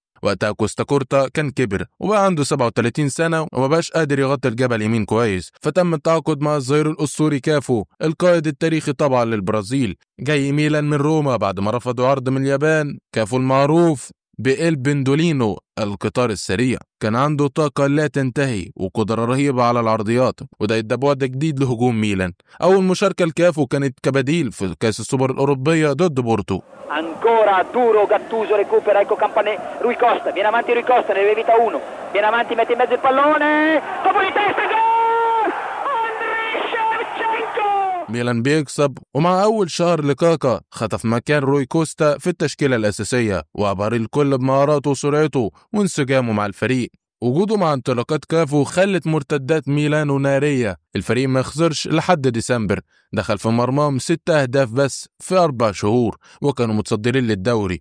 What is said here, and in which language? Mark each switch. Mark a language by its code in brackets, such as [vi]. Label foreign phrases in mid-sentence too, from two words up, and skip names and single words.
[ar] وقتها كوستا كورتا كان كبر وبقى عنده 37 سنة وما بقاش قادر يغطي الجبهة اليمين كويس، فتم التعاقد مع الظهير الأسطوري كافو، القائد التاريخي طبعا للبرازيل، جاي ميلان من روما بعد ما رفضوا عرض من اليابان. كافو المعروف بإلبندولينو القطار السريع. كان عنده طاقة لا تنتهي وقدرة رهيبة على العرضيات، وده يدى بعد جديد لهجوم ميلان. أول مشاركة لكافو كانت كبديل في كأس السوبر الأوروبية ضد بورتو. [it] Ancora duro Gattuso, recupera, ecco Campané, Rui Costa, viene avanti Rui Costa, ne deve vita uno, viene avanti, mette in mezzo il pallone, colpo di testa, gol! Andriy Shevchenko! [ar] ميلان بيكسب، ومع أول شهر لكاكا خطف مكان روي كوستا في التشكيلة الأساسية، وأبهر الكل بمهاراته وسرعته وانسجامه مع الفريق. وجوده مع انطلاقات كافو خلت مرتدات ميلانو نارية. الفريق ما خسرش لحد ديسمبر، دخل في مرماهم 6 أهداف بس في 4 شهور، وكانوا متصدرين للدوري.